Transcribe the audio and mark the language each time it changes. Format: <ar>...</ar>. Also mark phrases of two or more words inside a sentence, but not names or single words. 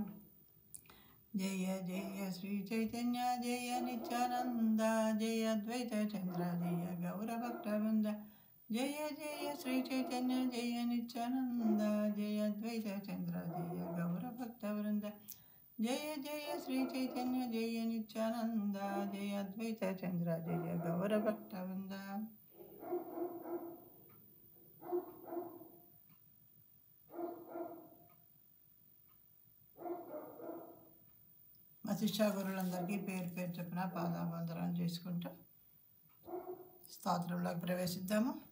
<sa>जय जय श्री चैतन्य जय नित्यानंद जय अद्वैत चंद्र जय गौरभक्तवृंद. जय जय श्री चैतन्य जय नित्यानंद जय अद्वैत चंद्र जय गौरभक्तवृंद. जय जय श्री चैतन्य जय नित्यानंद जय अद्वैत चंद्र जय गौरभक्तवृंद.</sa> <te>శిష్యా గురువులందరికీ పేరు పేరు చెప్పిన పాదాబంధనాలు చేసుకుంటూ స్తోత్రంలోకి ప్రవేశిద్దాము.</te>